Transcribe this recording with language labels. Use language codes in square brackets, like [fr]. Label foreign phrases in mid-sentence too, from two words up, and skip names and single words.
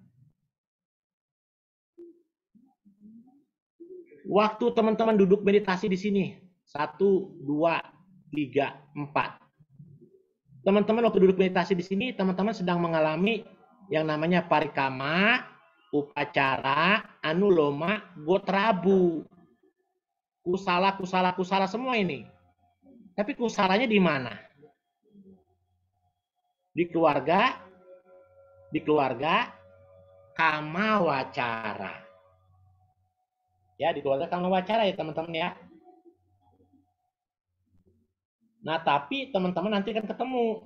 [id] Waktu teman-teman duduk meditasi di sini, 1, 2, 3, 4. Teman-teman waktu duduk meditasi di sini, teman-teman sedang mengalami yang namanya [pi] parikama, upacara, anuloma, gotrabu. [id] Kusala semua ini. Tapi kusalanya di mana? Di keluarga [pi] kama wacara. [id] Ya, di keluarga [pi] kama wacara [id] ya teman-teman ya. Nah, tapi teman-teman nanti akan ketemu.